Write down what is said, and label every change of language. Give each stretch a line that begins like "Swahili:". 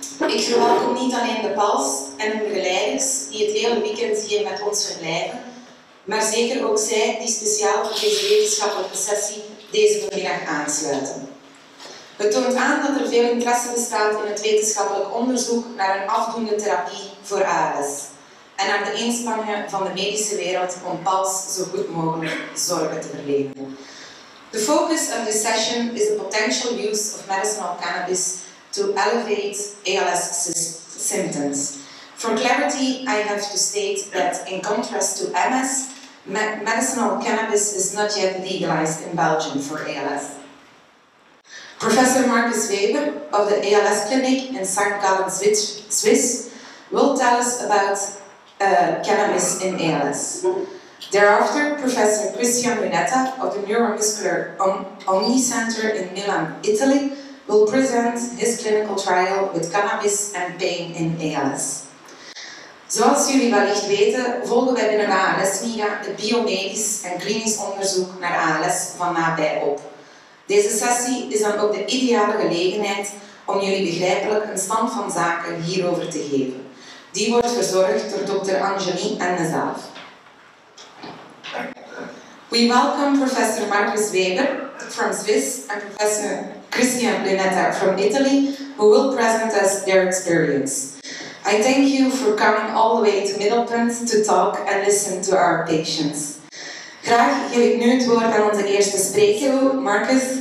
Dutch: Ik verwelkom niet alleen de pals en hun begeleiders die het hele weekend hier met ons verblijven, maar zeker ook zij die speciaal voor deze wetenschappelijke sessie deze vanmiddag aansluiten. Het toont aan dat er veel interesse bestaat in het wetenschappelijk onderzoek naar een afdoende therapie voor ALS en naar de inspanningen van de medische wereld om pals zo goed mogelijk zorgen te verlenen.
English: The focus of this session is the potential use of medicinal cannabis to elevate ALS symptoms. For clarity, I have to state that in contrast to MS, medicinal cannabis is not yet legalized in Belgium for ALS. Professor Marcus Weber of the ALS clinic in St. Gallen, Swiss, will tell us about cannabis in ALS. Thereafter, Professor Christian Lunetta of the Neuromuscular Omni Center in Milan, Italy, will present his clinical trial with cannabis and pain in ALS.
Dutch: Zoals jullie wellicht weten, volgen wij binnen de ALS-Liga het biomedisch en klinisch onderzoek naar ALS van nabij op. Deze sessie is dan ook de ideale gelegenheid om jullie begrijpelijk een stand van zaken hierover te geven. Die wordt verzorgd door Dr. Angeli en mezelf.
English: We welcome Professor Marcus Weber from Swiss and Professor Christian Lunetta from Italy, who will present us their experience. I thank you for coming all the way to Middelpunt to talk and listen to our patients.
Dutch: Graag geef ik nu het woord aan onze eerste spreker, Marcus.